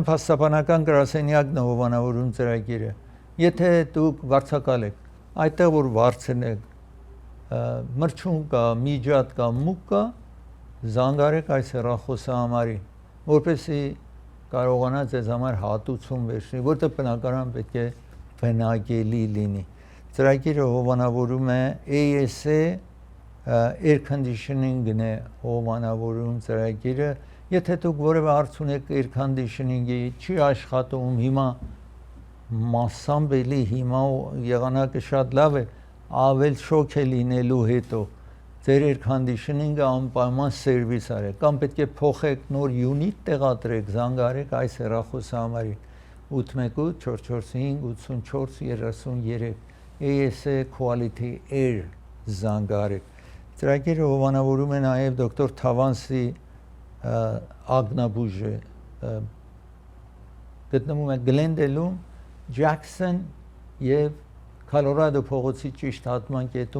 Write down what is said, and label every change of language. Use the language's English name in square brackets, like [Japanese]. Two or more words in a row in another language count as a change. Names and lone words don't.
[Armenian] փաստաբանական գրասենյակն է հովանավորում ծրագիրը։ Եթե դուք վարձակալ եք, այդտեղ որ վարձն եք, մրցում կա, միջատ կա, մուկ կա, զանգարեք այս հեռախոսահամարին, որպեսզի կարողանա ձեզ համար հատուցում վերցնի, որտեղ բնականաբար պետք է բնակելի լինի։ Ծրագիրը հովանավորում է ASA air conditioning-ն է հովանավորում ծրագիրը։ Եթե դուք որևէ հարց ունեք air conditioning-ի, չի աշխատում, հիմա massամբ էլի հիմա եղանակը շատ լավ է, ավել շոկ է լինելու հետո ձեր air conditioning-ը անպայման սերվիս արեք, կամ պետք է փոխեք, նոր յունիտ տեղադրեք, զանգարեք այս հեռախոսահամարին 818-445-8433 ASA Quality Air զանգարեք։ Ծրագիրը հովանավորում է նաև դոկտոր Թավանսի ագնաբուժը, գտնվում է Գլենդելում, Ջաքսոն եւ Կոլորադո փողոցի ճիշտ հատման կետում